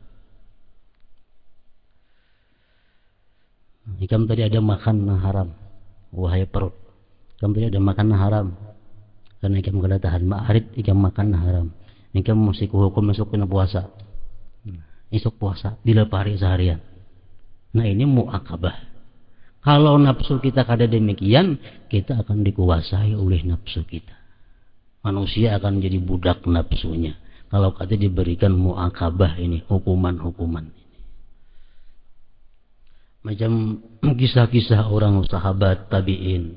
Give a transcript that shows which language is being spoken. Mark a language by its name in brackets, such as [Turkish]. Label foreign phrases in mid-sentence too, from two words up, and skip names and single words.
[Banjar] Ikam tadi ada makan haram, wahai perut. Ikam tadi ada makan haram, karena ikam kada tahan ma'arid, ikam makan haram. Ikam mesti kuhukum masuk kena puasa. Esok puasa, dilepari seharian. [Indonesian] Nah, ini muakabah. Kalau nafsu kita [Banjar] kada demikian, [Indonesian] kita akan dikuasai oleh nafsu kita. Manusia akan jadi budak nafsunya. Kalau [Banjar] kada diberikan [Indonesian] muakabah ini, hukuman-hukuman ini. Macam kisah-kisah orang sahabat tabi'in.